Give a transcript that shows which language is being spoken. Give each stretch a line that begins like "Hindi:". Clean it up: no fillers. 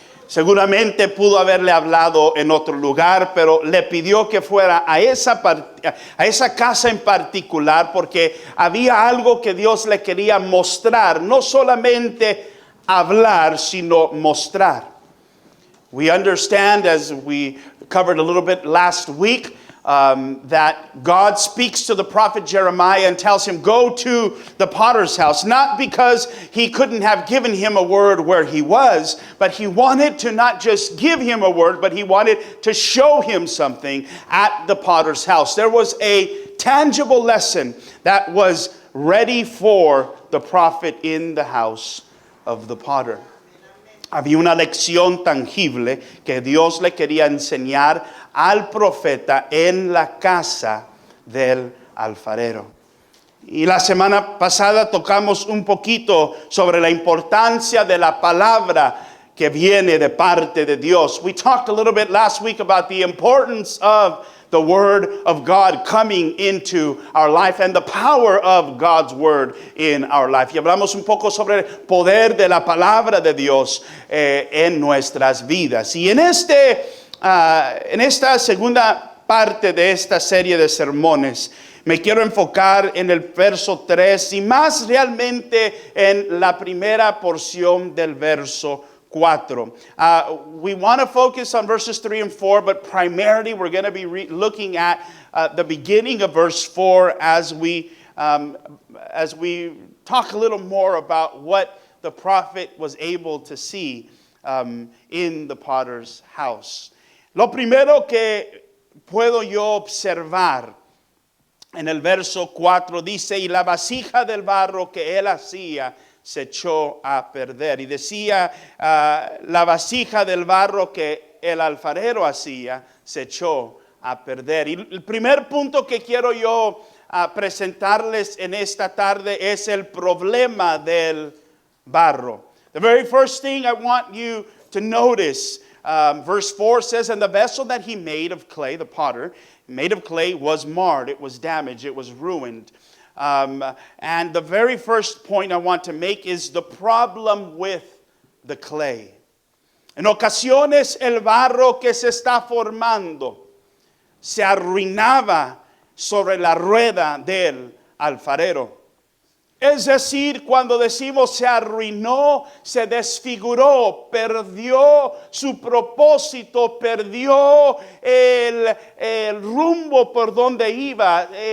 Spanish: Seguramente pudo haberle hablado en otro lugar, pero le pidió que fuera a esa casa en particular porque había algo que Dios le quería mostrar, no solamente hablar, sino mostrar.
English: We understand, as we covered a little bit last week, that God speaks to the prophet Jeremiah and tells him, go to the potter's house, not because he couldn't have given him a word where he was, but he wanted to not just give him a word, but he wanted to show him something at the potter's house. There was a tangible lesson that was ready for the prophet in the house of the potter.
Spanish: Había una lección tangible que Dios le quería enseñar al profeta en la casa del alfarero. Y la semana pasada tocamos un poquito sobre la importancia de la palabra que viene de parte de Dios.
English: We talked a little bit last week about the importance of the Word of God coming into our life and the power of God's Word in our life.
Spanish: Y hablamos un poco sobre el poder de la palabra de Dios en nuestras vidas. Y en esta segunda parte de esta serie de sermones, me quiero enfocar en el verso 3 y más realmente en la primera porción del verso 4.
English: We want to focus on verses 3 and 4, but primarily we're going to be looking at the beginning of verse 4 as we talk a little more about what the prophet was able to see in the potter's house.
Spanish: Lo primero que puedo yo observar en el verso 4 dice, y la vasija del barro que él hacía se echó a perder. Y decía, la vasija del barro que el alfarero hacía se echó a perder. Y el primer punto que quiero yo presentarles en esta tarde es el problema del barro.
English: The very first thing I want you to notice, verse 4 says, and the vessel that he made of clay, the potter, made of clay, was marred, it was damaged, it was ruined. And the very first point I want to make is the problem with the clay.
Spanish: En ocasiones el barro que se está formando se arruinaba sobre la rueda del alfarero. Es decir, cuando decimos se arruinó, se desfiguró, perdió su propósito, perdió el rumbo por donde iba.